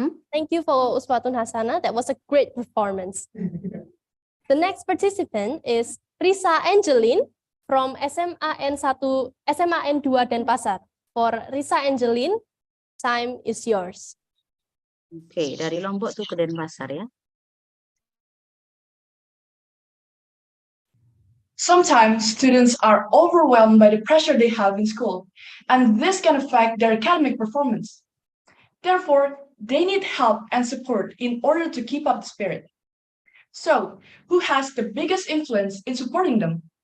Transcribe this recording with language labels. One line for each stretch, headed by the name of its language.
English: Thank you for Uswatun Hasana. That was a great performance. The next participant is Risa Angeline from SMAN 2 Denpasar. For Risa Angeline, time is yours.
Indonesian: Oke, dari Lombok tuh ke Denpasar ya.
English: Sometimes students are overwhelmed by the pressure they have in school, and this can affect their academic performance. Therefore, they need help and support in order to keep up the spirit. So, who has the biggest influence in supporting them?